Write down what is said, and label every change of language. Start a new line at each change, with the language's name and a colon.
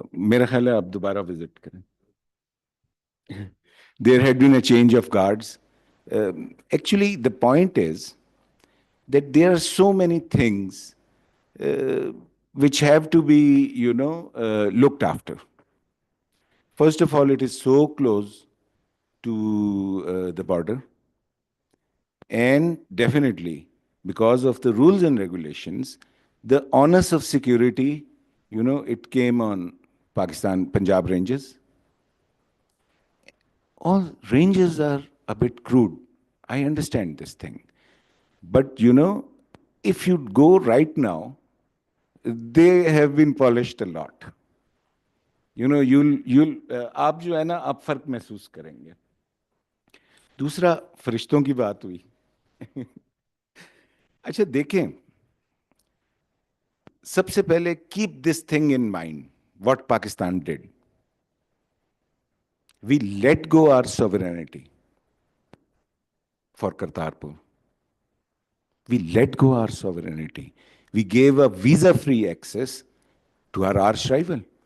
Hindi: मेरा ख्याल है आप दोबारा विजिट करें।
English: There had been a change of guards. Actually, the point is that there are so many things which have to be, looked after. First of all, it is so close to the border. And definitely, because of the rules and regulations, the onus of security, it came on Pakistan, Punjab Rangers. All rangers are a bit crude. I understand this thing. But, if you go right now, they have been polished a lot.
Hindi: आप जो है ना, आप फर्क महसूस करेंगे. दूसरा, फरिश्तों की बात हुई. अच्छा देखें, सबसे पहले
English: keep this thing in mind, what Pakistan did. We let go our sovereignty for Kartarpur. We let go our sovereignty. We gave a visa-free access to our arch rival.